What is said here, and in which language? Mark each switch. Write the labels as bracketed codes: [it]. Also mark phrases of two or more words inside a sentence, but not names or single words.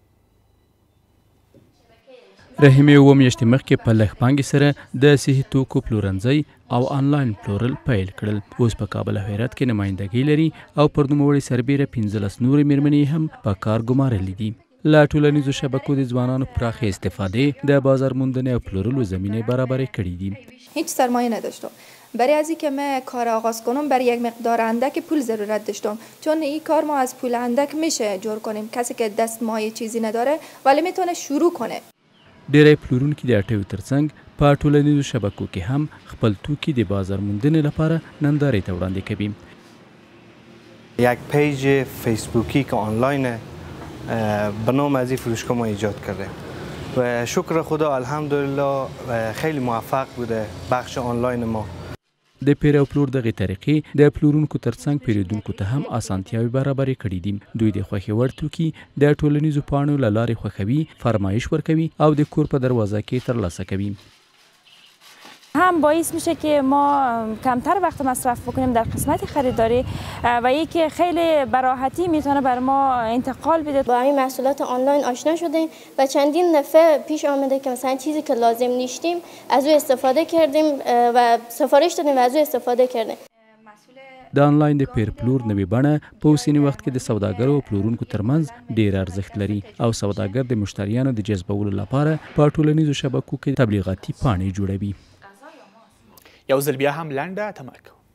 [ps] رحیمې اووه میاشتې مخکې په لږ پانګې سره د صحي توکو پلورنځی او آنلاین پلورل پیل کړل. اوس په کابل او هرات کې نمایندګۍ لري او پر نوموړې سربیره 15 نورې مېرمنې هم په کار ګمارلې دي. له ټولنیزو شبکو د ځوانانو پراخې استفادې د بازار موندنې او پلورلو زمینه برابرې کړي دي. [fa] هیچ سرمایه نداشتم. برای از اینکه من کار آغاز کنم برای یک مقدار اندک پول ضرورت داشتم، چون این کار ما از پول اندک میشه جور کنیم. کسی که دست مایه چیزی نداره ولی میتونه شروع کنه. [ps] ډیری پلورونکي د اړتیاو ترڅنګ په ټولنیزو شبکو کې هم خپل توکي د بازار موندنې لپاره نندارې ته وړاندې کوي. [fa] یک پیج فیسبوکی که آنلاینه به نام از این فروشگاه ما ایجاد کرده و شکر خدا الحمدلله خیلی موفق بوده بخش آنلاین ما. [ps] د پیر او پلور دغه طریقې د پلورونکو ترڅنګ پیرودونکو ته هم اسانتیاوې برابرې کړي دي. دوی د خوښې وړ توکي د ټولنیزو پاڼو له لارې خوښوي، فرمایش ورکوي او د کور په دروازه کې ترلاسه کوي. [fa] هم باعث میشه که ما کمتر وقت مصرف بکنیم در قسمت خریداری و اینکه خیلی براحتی میتونه بر ما انتقال بده. با این محصولات آنلاین آشنا شدیم و چندین دفعه پیش آمده که مثلا چیزی که لازم نیستیم از او استفاده کردیم و سفارش دادیم و از او استفاده کردیم. [ps] د آنلاین د پیر پلور نوې بڼه په اوسني وخت کې د سوداګرو او پلورونکو ترمنځ ډیر ارزښت لري او سوداګر د مشتریانو د جذبولو لپاره په ټولنیزو شبکو کې تبلیغاتي پاڼې جوړوي. یو ځل بیا هم لنډه تمه کوو.